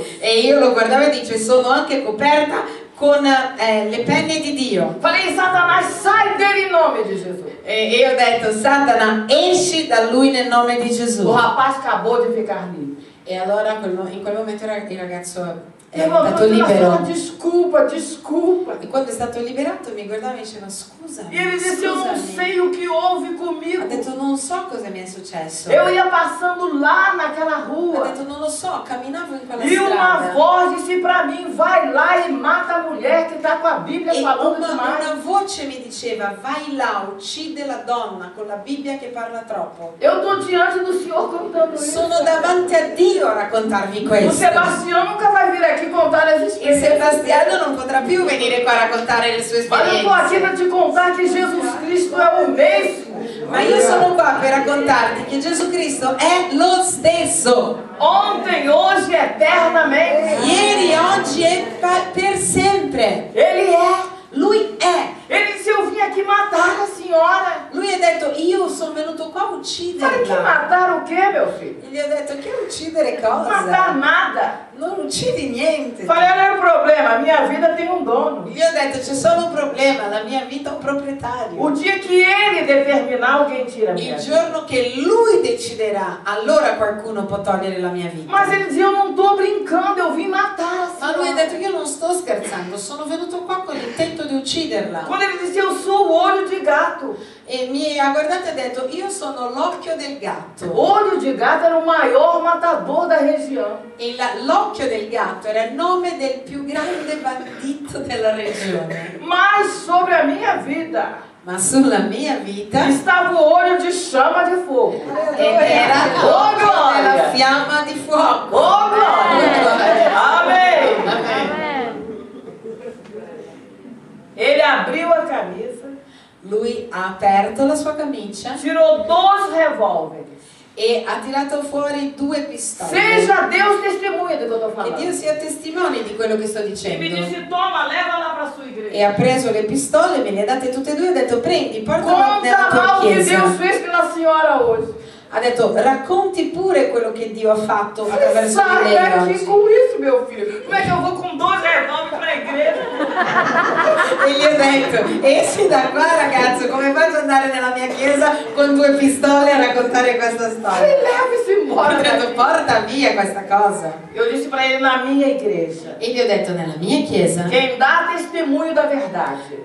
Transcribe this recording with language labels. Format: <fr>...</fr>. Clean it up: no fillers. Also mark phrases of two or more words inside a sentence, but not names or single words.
<it>E io lo guardavo e dice, sono anche coperta con le penne di Dio.</it> <pt>Falei, Satanás, sai dele em nome de Jesus.</pt> <it>E io ho detto, Satana, esci da lui nel nome di</it> <pt>O</pt> <it>Gesù.</it> <pt>rapaz acabou de ficar livre.</pt> <it>E allora in quel momento il ragazzo è</it> <pt>Irmão,</pt> <it>stato</it> <pt>eu falei,</pt> <it>libero.</it> <pt>desculpa, desculpa.</pt> <it>E quando è stato liberato mi guardava e diceva, scusa.</it> <pt>E ele disse, eu não sei o que houve</pt> <it>Ha</it> <pt>comigo.</pt> <it>detto, non so cosa mi è successo.</it> <pt>Eu ia passando lá naquela</pt> <it>Ha</it> <pt>rua.</pt> <it>detto, non lo so, camminavo in quella</it> <pt>E uma</pt> <it>strada.</it> <pt>voz disse pra mim, vai lá e mata a mulher que tá com a Bíblia</pt> <it>E</it> <pt>falando</pt> <it>una</it> <pt>demais.</pt> <it>voce mi diceva, vai là, uccide la donna con la Bibbia che parla troppo.</it> <pt>Eu tô diante do Senhor contando isso.</pt> <it>Sono davanti a Dio a raccontarvi</it> <pt>O</pt> <it>questo.</it> <pt>Sebastião nunca vai vir aqui contar as</pt> <it>E</it> <pt>experiências.</pt> <it>Sebastiano non potrà più venire qua a raccontare le sue</it> <pt>Mas eu tô aqui</pt> <it>esperienze.</it> <pt>para te contar que Jesus Cristo é o mesmo.</pt> <it>Ma io sono qua per raccontarti che Gesù Cristo è lo stesso.</it> <pt>Ontem, hoje, eternamente.</pt> <it>Ieri, oggi e per sempre.</it> <pt>Ele é.</pt> <it>Lui è.</it> <pt>Ele disse, eu vim aqui matar a senhora.</pt> <it>Lui ha detto, io sono venuto qua a</it> <pt>Falei, que</pt> <it>ucciderla.</it> <pt>matar o quê, meu filho?</pt> <it>E gli ho detto, che uccidere</it> <pt>Matar</pt> <it>cosa?</it> <pt>nada.</pt> <it>Non uccidi niente.</it> <pt>Falei, olha o problema, a minha vida tem um dono.</pt> <it>Gli ho detto, c'è solo un problema, la mia vita ha un proprietario.</it> <pt>O dia que ele determinar, alguém tira a minha</pt> <it>Il</it> <pt>vida.</pt> <it>giorno che lui deciderà, allora qualcuno può togliere la mia vita.</it> <pt>Mas ele dizia, eu não tô brincando, eu vim matar a</pt> <it>Ma lui ha</it> <pt>senhora.</pt> <it>detto, io non sto scherzando, sono venuto qua con l'intento di ucciderla.</it> <pt>Quando ele dizia, eu sou o olho de gato.</pt> <it>E mi ha guardato e ha detto, io sono l'occhio del gatto.</it> <pt>Olho de gato era o maior matador da região.</pt> <it>E l'occhio del gatto era il nome del più grande bandito della regione.</it> <pt>Mas sobre a minha vida</pt> <it>Ma sulla mia vita</it> <pt>estava o olho de chama de fogo.</pt> <it>era Oh, l'occhio della</it> <pt>glória!</pt> <it>fiamma di fuoco.</it> <pt>Oh, glória! Amém!</pt> <it>Amen.</it> <pt>Ele abriu a camisa,</pt> <it>Lui ha aperto la sua camicia</it> <pt>tirou 12 revólveres.</pt> <it>e ha tirato fuori 2 pistole.</it> <pt>Seja Deus testemunha do que eu estou</pt> <it>Che Dio</it> <pt>falando.</pt> <it>sia testimone di quello che sto</it> <pt>E me</pt> <it>dicendo.</it> <pt>disse, toma, leva lá para sua</pt> <it>E</it> <pt>igreja.</pt> <it>ha preso le pistole, me le ha date tutte e due e ha detto prendi, portala nella</it> <pt>Conta</pt> <it>tua</it> <pt>lá o que Deus</pt> <it>chiesa.</it> <pt>fez pela senhora hoje.</pt> <it>Ha detto racconti pure quello che Dio ha fatto</it> <pt>Você</pt> <it>attraverso di</it> <pt>sai</pt> <it>lei</it> <pt>daqui</pt> <it>oggi.</it> <pt>com isso, meu filho. Como é que eu vou com 12 revólveres para a igreja?</pt> <it>E gli ho detto esci da qua ragazzo, come faccio ad andare nella mia chiesa con 2 pistole a raccontare questa storia?</it> <pt>Leve-se</pt> <it>Ho</it> <pt>embora</pt> <it>detto</it> <pt>daqui.</pt> <it>porta via questa cosa.</it> <pt>Eu disse para ele, na minha igreja,</pt> <it>E gli ho detto nella mia chiesa</it> <pt>quem dá testemunho da verdade</pt>